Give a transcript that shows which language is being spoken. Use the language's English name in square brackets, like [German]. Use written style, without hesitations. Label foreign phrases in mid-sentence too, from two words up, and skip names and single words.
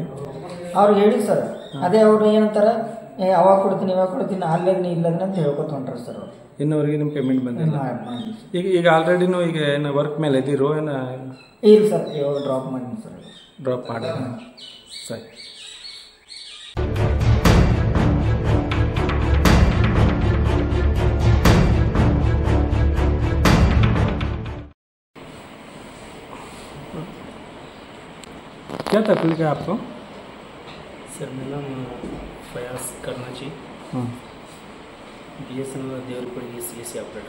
[Kannada] ಅವ್ರಿಗೆ ಹೇಳಿ ಸರ್, ಅದೇ ಅವರು ಏನಂತಾರೆ, ಅವಾಗ ಕೊಡ್ತೀನಿ ಇವಾಗ ಕೊಡ್ತೀನಿ ಅಲ್ಲಗ್ನಿ ಇಲ್ಲಗ್ನಿ ಅಂತ ಹೇಳ್ಕೊತ ಹೊಂಟ್ರಿ ಸರ್ ಅವ್ರು. ಇನ್ನವರೆಗೆ ನಿಮ್ಮ ಪೇಮೆಂಟ್ ಬಂದಿಲ್ಲ? ಈಗ ಆಲ್ರೆಡಿನೂ ಈಗ ಏನು ವರ್ಕ್ ಮೇಲೆ ಇದ್ದೀರೋ ಏನು? ಇಲ್ಲ ಸರ್, ಇವಾಗ ಡ್ರಾಪ್ ಮಾಡಿದ್ದೀನಿ ಸರ್. ಡ್ರಾಪ್ ಮಾಡಿ ಸರಿ. [Hindi] क्या तकलीफ है आपको? सर मेरा नाम फयाज करनाची, BSNL देवरपुर की CSC ऑपरेटर।